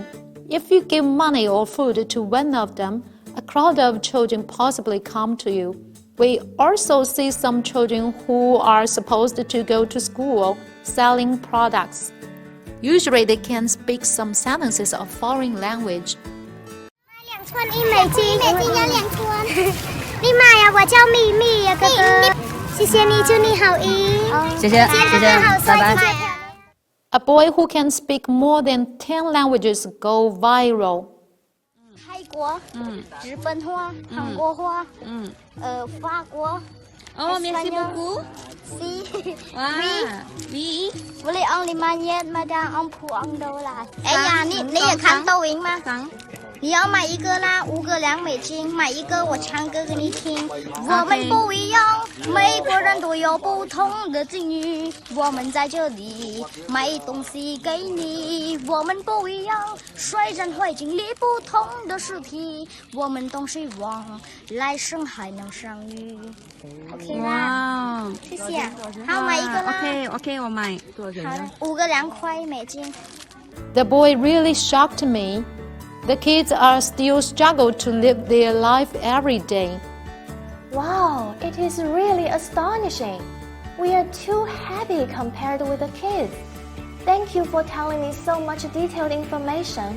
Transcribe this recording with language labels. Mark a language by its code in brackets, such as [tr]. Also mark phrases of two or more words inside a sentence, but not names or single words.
[en] If you give money or food to one of them, a crowd of children possibly come to you. We also see some children who are supposed to go to school selling products. Usually they can speak some sentences of foreign language. [zh] 2 寸1美金，1美金要2寸。你买呀，我叫咪咪呀，哥哥。谢谢你，祝你好运。谢谢，谢谢，拜拜。 [en] A boy who can speak more than 10 languages go viral. [zh] 泰国，日本话，韩国话，法国。 [fr] merci beaucoup. [es] Si. [fr] Oui. Boleh on 5 yen, madam on 2 $. [zh] 哎呀，你也看抖音吗？你要买一个啦，5个2美金，买一个我唱歌给你听。我们不一样，每个人都有不同的境遇。我们在这里买东西给你，我们不一样，虽然会经历不同的事体，我们都希望来生还能相遇。OK 啦，谢谢。好，买一个啦。 OK， 我买。好的，5个2块美金。 [en] The boy really shocked me. The kids are still struggle to live their life every day. Wow, it is really astonishing. We are too happy compared with the kids. Thank you for telling me so much detailed information.